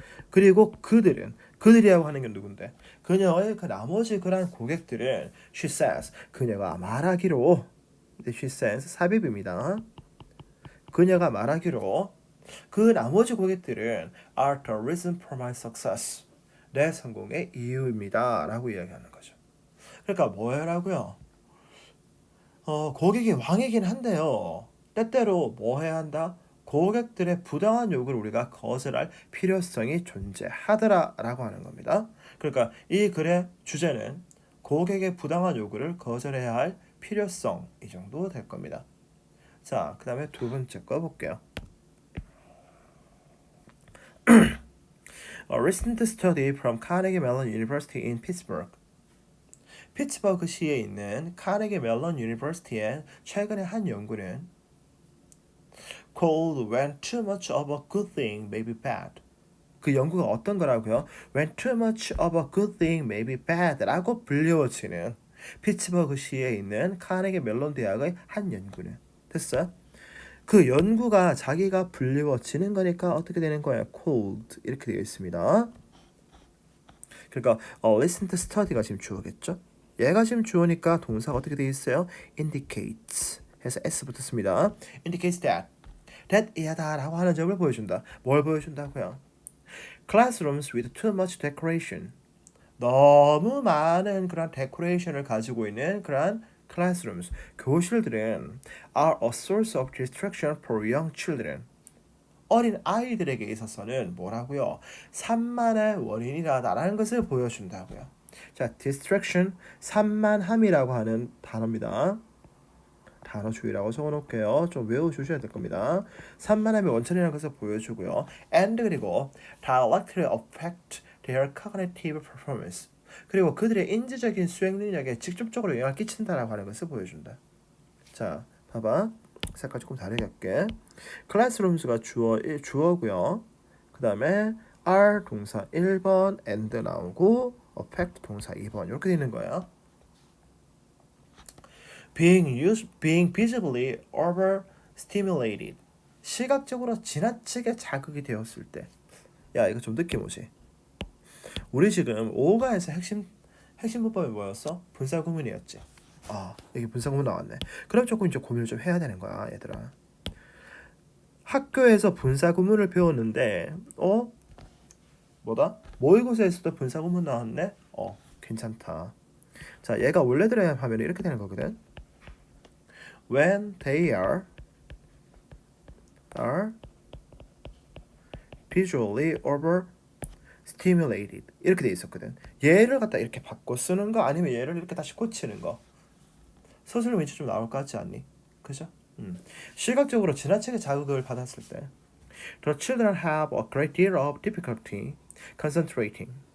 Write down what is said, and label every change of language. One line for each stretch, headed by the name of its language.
Korean: 그리고 그들이라고 하는 게 누군데? 그녀의 그 나머지 그런 고객들은
English: she says,
Korean: 그녀가 말하기로, she says 삽입입니다. 그녀가 말하기로 그 나머지 고객들은
English: are the reason for my success.
Korean: 내 성공의 이유입니다. 라고 이야기하는 거죠. 그러니까 뭐라고요? 고객이 왕이긴 한데요. 때때로 뭐 해야 한다? 고객들의 부당한 요구를 우리가 거절할 필요성이 존재하더라라고 하는 겁니다. 그러니까 이 글의 주제는 고객의 부당한 요구를 거절해야 할 필요성 이 정도 될 겁니다. 자, 그 다음에 두 번째 거 볼게요.
English: A recent study from Carnegie Mellon University in Pittsburgh.
Korean: 피츠버그시에 있는 카네기 멜론 유니버시티의 최근의 한 연구는
English: called When too much of a good thing may be bad.
Korean: 그 연구가 어떤 거라고요?
English: When too much of a good thing may be bad
Korean: 라고 불리워지는 피츠버그시에 있는 카네기 멜론 대학의 한 연구는 됐어요? 그 연구가 자기가 불리워지는 거니까 어떻게 되는 거예요? called 이렇게 되어 있습니다. 그러니까 recent study가 지금 주어겠죠? 얘가 지금 주어니까 동사가 어떻게 되어 있어요? indicates 해서 s 붙었습니다.
English: indicates that
Korean: 이하다 라고 하는 점을 보여준다. 뭘 보여준다고요?
English: classrooms with too much decoration.
Korean: 너무 많은 그런 데코레이션을 가지고 있는 그런
English: classrooms,
Korean: 교실들은
English: are a source of distraction for young children.
Korean: 어린 아이들에게 있어서는 뭐라고요? 산만의 원인이라는 것을 보여준다고요. 자, distraction, 산만함이라고 하는 단어입니다. 단어 주의라고 적어놓을게요. 좀 외워주셔야 될 겁니다. 산만함의 원천이라는 것을 보여주고요.
English: and
Korean: 그리고
English: directly affect their cognitive performance.
Korean: 그리고 그들의 인지적인 수행 능력에 직접적으로 영향을 끼친다라고 하는 것을 보여준다. 자, 봐봐. 색깔 조금 다르게 할게. classrooms가 주어고요. 그 다음에 are 동사 1번, and 나오고 affect 동사 2번 이렇게 되는 거예요.
English: being visibly overstimulated.
Korean: 시각적으로 지나치게 자극이 되었을 때. 야, 이거 좀 느낌 오지? 우리 지금 5가에서 핵심 문법이 뭐였어? 분사구문이었지. 아, 여기 분사구문 나왔네. 그럼 조금 이제 고민을 좀 해야 되는 거야, 얘들아. 학교에서 분사구문을 배웠는데, 뭐다? 모의고사에서도 분사구문 나왔네? 괜찮다. 자, 얘가 원래대로 하면 이렇게 되는 거거든.
English: When they are visually overstimulated
Korean: 이렇게 돼 있었거든. 얘를 갖다 이렇게 바꿔 쓰는 거 아니면 얘를 이렇게 다시 고치는 거. 서술로 왠지 좀 나올 것 같지 않니? 그죠? 시각적으로 지나치게 자극을 받았을 때
English: The children have a great deal of difficulty concentrating.